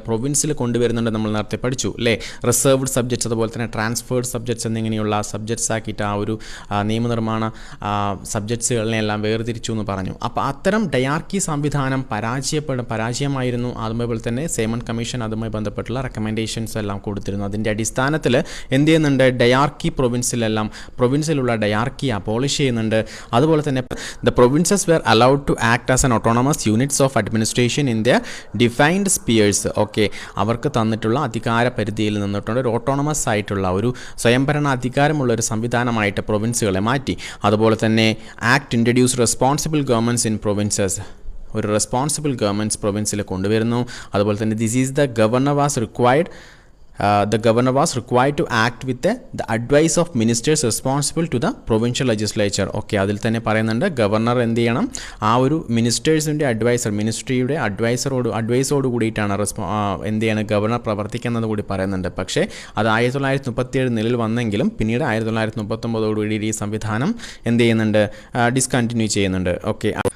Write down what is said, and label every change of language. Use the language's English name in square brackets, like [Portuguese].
[Malayalam] പ്രൊവിൻസിൽ കൊണ്ടുവരുന്നുണ്ട്. നമ്മൾ നേരത്തെ പഠിച്ചു അല്ലേ? റിസർവ്ഡ് സബ്ജക്ട്സ് അതുപോലെ തന്നെ ട്രാൻസ്ഫേർഡ് സബ്ജക്ട്സ് എന്നിങ്ങനെയുള്ള സബ്ജക്ട്സ് ആക്കിയിട്ട് ആ ഒരു നിയമനിർമ്മാണ സബ്ജക്ട്സുകളിനെല്ലാം വേർതിരിച്ചു എന്ന് പറഞ്ഞു. അപ്പോൾ അത്തരം ഡയാർക്കി സംവിധാനം പരാജയമായിരുന്നു. അതുപോലെ തന്നെ സേമൺ കമ്മീഷൻ അതുമായി ബന്ധപ്പെട്ടുള്ള റെക്കമെൻഡേഷൻസ് എല്ലാം കൊടുത്തിരുന്നു. അതിൻ്റെ അടിസ്ഥാനത്തിൽ എന്ത് ചെയ്യുന്നുണ്ട്? ഡയാർക്കി പ്രൊവിൻസിലുള്ള ഡയാർക്കി അബോളിഷ് ചെയ്യുന്നുണ്ട്. അതുപോലെ തന്നെ [English] The provinces were allowed to act as an autonomous units of administration in their defined spheres. [Malayalam] Okay. അവർക്ക് തന്നിട്ടുള്ള അധികാര പരിധിയിൽ നിന്നിട്ടുണ്ട് ഒരു ഓട്ടോണമസ് ആയിട്ടുള്ള ഒരു സ്വയംഭരണ അധികാരമുള്ള ഒരു സംവിധാനമായിട്ട് പ്രൊവിൻസുകളെ മാറ്റി. അതുപോലെ തന്നെ [English] Act introduce responsible governments in provinces. [Malayalam] ഒരു റെസ്പോൺസിബിൾ ഗവൺമെൻറ്റ്സ് പ്രൊവിൻസിൽ കൊണ്ടുവരുന്നു. അതുപോലെ തന്നെ [English] This is the governor was required the governor was required to act with the advice of ministers responsible to the provincial legislature. [Malayalam] Okay. അതിൽ തന്നെ പറയുന്നുണ്ട് governor എന്ത് ചെയ്യണം? ആ ഒരു മിനിസ്റ്റേഴ്സിൻ്റെ മിനിസ്ട്രിയുടെ അഡ്വൈസോട് കൂടിയിട്ടാണ് എന്ത് ചെയ്യണം? ഗവർണർ പ്രവർത്തിക്കുന്നത് കൂടി പറയുന്നുണ്ട്. പക്ഷേ അത് 1937 നിലയിൽ വന്നെങ്കിലും പിന്നീട് 1939 ഈ സംവിധാനം എന്ത് ചെയ്യുന്നുണ്ട്? ഡിസ്കണ്ടിന്യൂ ചെയ്യുന്നുണ്ട്. ഓക്കെ.